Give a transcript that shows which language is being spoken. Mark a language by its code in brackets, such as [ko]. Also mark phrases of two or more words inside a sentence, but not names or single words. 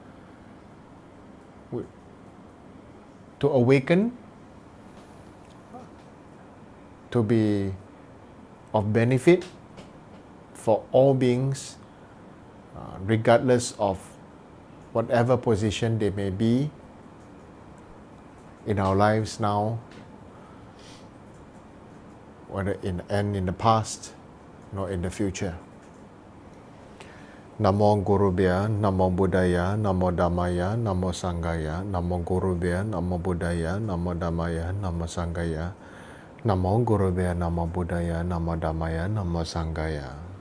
[en] to awaken, to be of benefit for all beings, regardless of whatever position they may be in our lives now, whether in the past nor in the future. [pi] Namo Gurubhya, Namo Buddhaya, Namo Dhammaya, Namo Sanghaya, Namo Gurubhya, Namo Buddhaya, Namo Dhammaya, Namo Sanghaya, Namo Gurubhya, Namo Buddhaya, Namo Dhammaya, Namo Sanghaya.